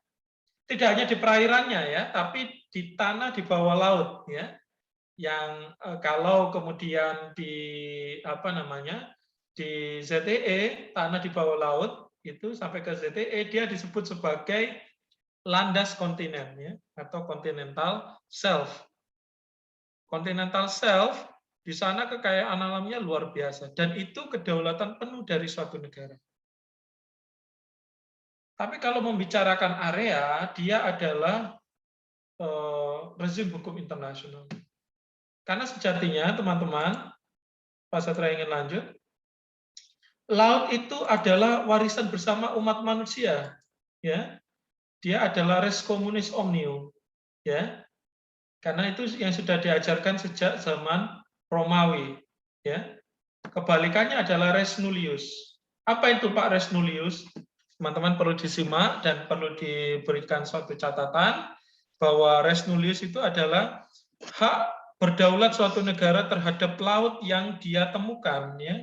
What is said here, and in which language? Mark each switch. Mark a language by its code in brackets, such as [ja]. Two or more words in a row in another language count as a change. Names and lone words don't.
[id] Tidak hanya di perairannya ya, tapi di tanah di bawah laut ya. Yang kalau kemudian di apa namanya? Di ZTE, tanah di bawah laut itu sampai ke ZTE dia disebut sebagai landas kontinen ya, atau [en] continental shelf. Continental shelf [id] di sana kekayaan alamnya luar biasa dan itu kedaulatan penuh dari suatu negara. Tapi kalau membicarakan area, dia adalah rezim hukum internasional. Karena sejatinya teman-teman, Pak Satria ingin lanjut, laut itu adalah warisan bersama umat manusia, ya. [la] Dia adalah res communis omnium, [id] ya. Karena itu yang sudah diajarkan sejak zaman Romawi, ya. Kebalikannya adalah [la] res nullius. [id] Apa itu Pak [la] res nullius? [id] Teman-teman perlu disimak dan perlu diberikan suatu catatan bahwa [la] res nullius [id] itu adalah hak berdaulat suatu negara terhadap laut yang dia temukan, ya.